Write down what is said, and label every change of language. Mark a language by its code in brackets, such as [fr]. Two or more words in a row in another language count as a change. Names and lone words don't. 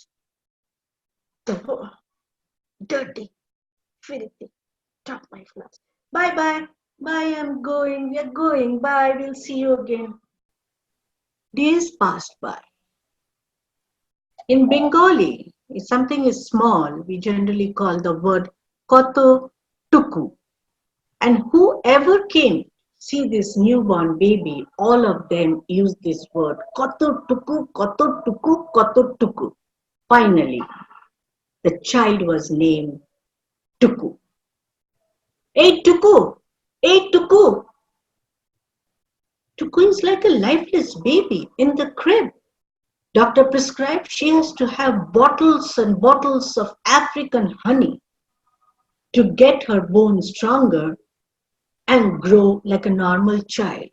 [en] Oh, dirty, filthy. Drop my flowers. Bye bye. Bye, I'm going. We're going. Bye. We'll see you again. Days passed by. In Bengali, if something is small, we generally call the word [bn] কত টুকু. [en] And whoever came see this newborn baby, all of them use this word [bn] কত টুকু, কত টুকু, কত টুকু. [en] Finally, the child was named Tuku. Hey Tuku! Hey Tuku! Tuku is like a lifeless baby in the crib. Doctor prescribed she has to have bottles and bottles of African honey to get her bones stronger and grow like a normal child.